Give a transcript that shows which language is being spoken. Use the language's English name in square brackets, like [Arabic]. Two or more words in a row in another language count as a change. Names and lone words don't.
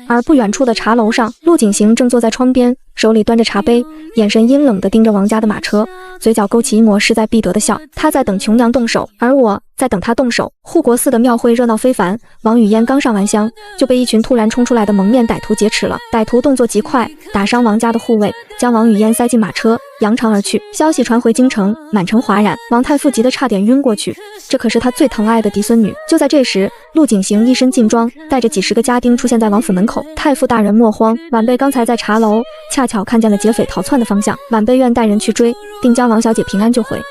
[Chinese] 而不遠處的茶楼上，陸景行正坐在窗邊，手裡端着茶杯，眼神陰冷地盯着王家的馬車，嘴角勾起一抹勢在必得的笑。他在等瓊娘動手，而我在等他動手。護國寺的廟會熱鬧非凡，王語嫣剛上完香，就被一群突然衝出來的蒙面歹徒劫持了。歹徒動作極快，打傷王家的護衛，將王語嫣塞進馬車，揚長而去。消息傳回京城，滿城譁然。王太傅急得差點暈過去，這可是他最疼愛的嫡孫女。就在這時，陸景行一身勁裝，帶着幾十個家丁出現在王府門口。太傅大人莫慌，晚輩剛才在茶樓恰巧看見了劫匪逃竄的方向，晚輩願帶人去追，並將王小姐平安救回。